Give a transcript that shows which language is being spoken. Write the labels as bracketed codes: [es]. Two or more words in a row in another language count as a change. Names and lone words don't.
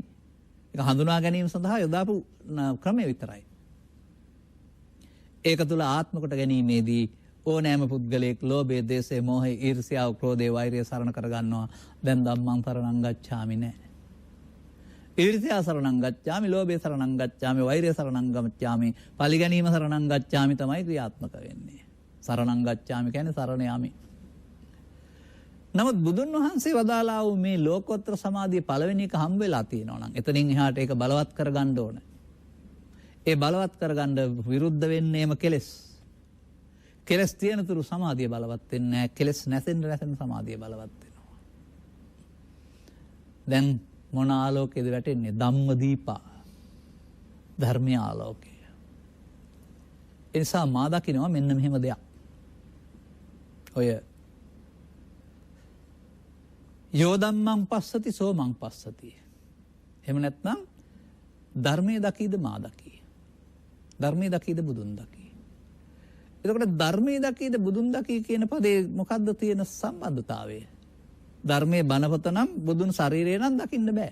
[si] ඒක හඳුනා ගැනීම සඳහා යොදාපු ක්‍රමය විතරයි. ඒක තුල ආත්ම කොට ගැනීමේදී ඕනෑම පුද්ගලයෙක් ලෝභය, දේශය, මෝහය, ඊර්ෂ්‍යාව, ක්‍රෝධය, වෛරය සරණ කරගන්නවා. දැන් [pi] ධම්මං සරණං ගච්ඡාමි [si] නෑ. ඊර්ෂ්‍යා [pi] සරණං ගච්ඡාමි, [si] ලෝභය [pi] සරණං ගච්ඡාමි, [si] වෛරය [pi] සරණං ගච්ඡාමි, [si] පරිගැනීම [pi] සරණං ගච්ඡාමි [si] තමයි ක්‍රියාත්මක වෙන්නේ. [pi] සරණං ගච්ඡාමි [si] කියන්නේ සරණ යාමි. නමුත් බුදුන් වහන්සේ වදාලා වූ මේ ලෝකෝත්තර සමාධිය පළවෙනි එක හම්බ වෙලා තියෙනවා නම් එතනින් එහාට ඒක බලවත් කරගන්න ඕන. ඒ බලවත් කරගන්න විරුද්ධ වෙන්නේම කෙලෙස්. කෙලස් තියෙන තුරු සමාධිය බලවත් වෙන්නේ නැහැ. කෙලස් නැසෙන්න සමාධිය බලවත් වෙනවා. දැන් මොන ආලෝකයේද වැටෙන්නේ? ධම්මදීපා. ධර්මීය ආලෝකය. ඒ නිසා මා දකිනවා මෙන්න මෙහෙම දෙයක්. ඔය [pi] යෝ ධම්මං පස්සති සෝ මං පස්සති. [si] එහෙම නැත්නම් ධර්මයේ දකීද මා දකී. ධර්මයේ දකීද බුදුන් දකී. එතකොට ධර්මයේ දකීද බුදුන් දකී කියන පදේ මොකද්ද තියෙන සම්බන්ධතාවය? ධර්මයේ බණපත නම් බුදුන් ශරීරය නම් දකින්න බෑ.